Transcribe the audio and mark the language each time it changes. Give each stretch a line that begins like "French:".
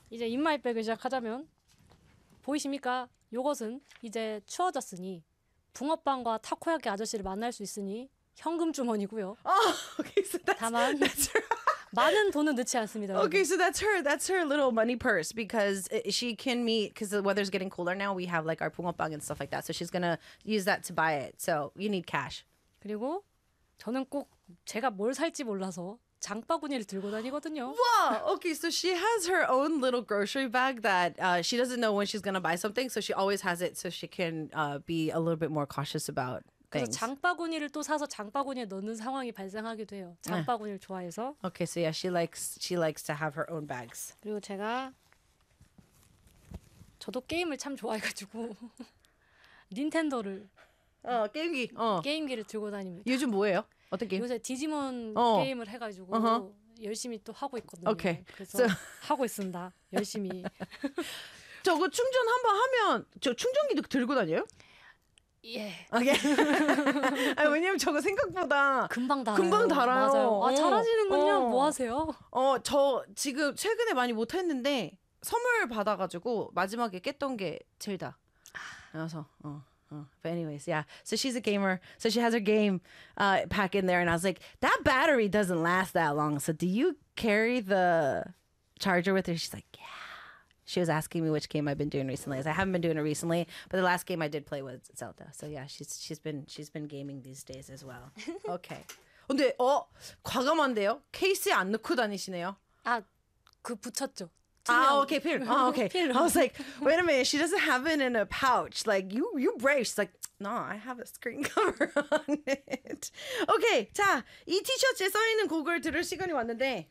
Korean: 이제 인마이백을 시작하자면 보이십니까? 이것은 이제 추워졌으니 붕어빵과 타코야키 아저씨를 만날 수 있으니 현금 주머니고요. 아, 오케이.
English: So that's
Korean: 다만
English: that's her.
Korean: 많은 돈은 넣지 않습니다.
English: Okay, so that's her little money purse because she can meet, because the weather's getting cooler now, we have like our 붕어빵 and stuff like that. So she's gonna use that to buy it. So you need cash.
Korean: 그리고 저는 꼭 제가 뭘 살지 몰라서 장바구니를 들고 다니거든요.
English: Wow! Okay, so she has her own little grocery bag that she doesn't know when she's gonna buy something, so she always has it so she can be a little bit more cautious about
Korean: 그래서 장바구니를 또 사서 장바구니에 넣는 상황이 발생하기도 해요. 장바구니를 좋아해서. Okay, so yeah, she likes to have her own bags. 그리고 제가 저도 게임을 참 좋아해가지고 닌텐도를 게임기 게임기를 들고 다닙니다. 요즘 뭐예요? 어떤 게임? 요새 디지몬 게임을 해가지고.
English: Uh-huh.
Korean: 열심히 또 하고 있거든요.
English: Okay.
Korean: 그래서 하고 있습니다. 열심히. 저거 충전 한번 하면 저 충전기도 들고 다녀요? 예. 아, 예. 아니, 왜냐면 저거 생각보다 금방 달아요. 금방 달아요. 맞아요. 아, 잘하시는군요. 어. 뭐 하세요? 어, 저 지금 최근에 많이 못했는데 선물 받아가지고 마지막에 깼던 게 젤다. 그래서 어.
English: But anyways, yeah. So she's a gamer. So she has her game pack in there. And I was like, that battery doesn't last that long. So do you carry the charger with her? She's like, yeah. She was asking me which game I've been doing recently. I haven't been doing it recently. But the last game I did play was Zelda. So yeah, she's been gaming these days as well. Okay.
Korean: 근데 어 과감한데요? 케이스에 안 넣고 다니시네요? 아, 그 붙였죠.
English: Ah, okay, Peter. Oh, okay. I was like, wait a minute, she doesn't have it in a pouch. Like, you brave. She's like, no, I have a screen cover on it.
Korean: Okay, 자, 이 티셔츠에 써있는 곡을 들을 시간이 왔는데.